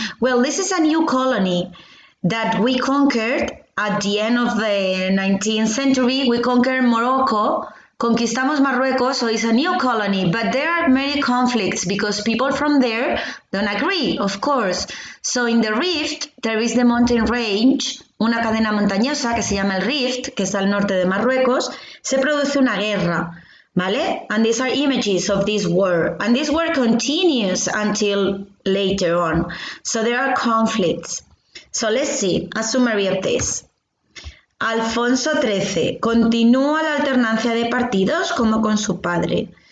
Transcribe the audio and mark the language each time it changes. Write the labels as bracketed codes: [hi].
[en] Well, this is a new colony that we conquered at the end of the 19th century. We conquered Morocco. [es] Conquistamos Marruecos, [en] so it's a new colony, but there are many conflicts because people from there don't agree, of course. So in the Rift, there is the mountain range, [es] una cadena montañosa que se llama el Rift, que está al norte de Marruecos, se produce una guerra, ¿vale? [en] And these are images of this war, and this war continues until later on. So there are conflicts. So let's see a summary of this. [es] Alfonso XIII continúa la alternancia de partidos como con su padre.